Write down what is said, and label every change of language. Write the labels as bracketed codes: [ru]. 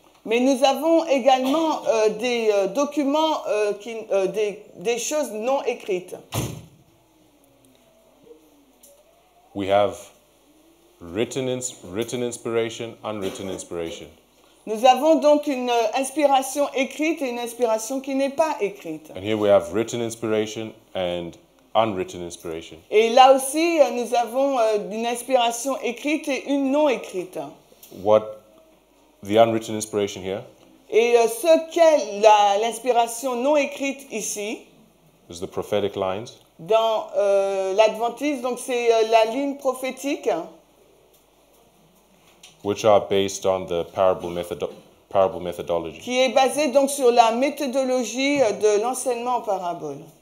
[fr] Mais nous avons également des documents, des choses non écrites. [en] We have written inspiration, unwritten inspiration. [fr] Nous avons donc une inspiration écrite et une inspiration qui n'est pas écrite. [en] And here we have written inspiration and unwritten inspiration. [fr] Et là aussi, nous avons une inspiration écrite et une non écrite. [en] What the unwritten inspiration here [fr] Et ce qu'est l'inspiration non écrite ici, [en] is the prophetic lines, [fr] dans l'Adventisme, donc c'est la ligne prophétique, [en] which are based on the parable methodology. [fr] qui est basée donc sur la méthodologie de l'enseignement en parabole.